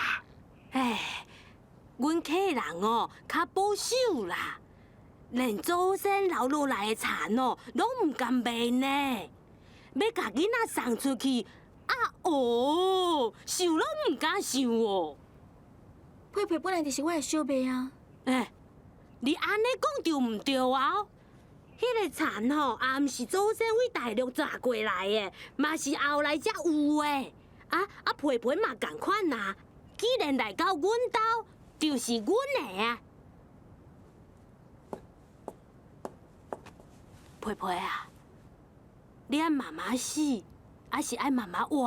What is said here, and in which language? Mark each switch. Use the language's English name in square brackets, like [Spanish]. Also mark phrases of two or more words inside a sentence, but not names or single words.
[Min Nan Chinese] 哎，阮客人哦，较保守啦，连祖先留落来的田哦，拢唔甘卖呢。要甲囡仔送出去，想拢唔敢想哦。佩佩本来就是我的小妹啊。哎，你安尼讲就唔对啊！迄个田吼，也毋是祖先为大陆载过来的，嘛是后来才有的。培培嘛共款啊。既然来到阮兜，就是阮的啊。培培啊，你爱妈妈死，还是爱妈妈活？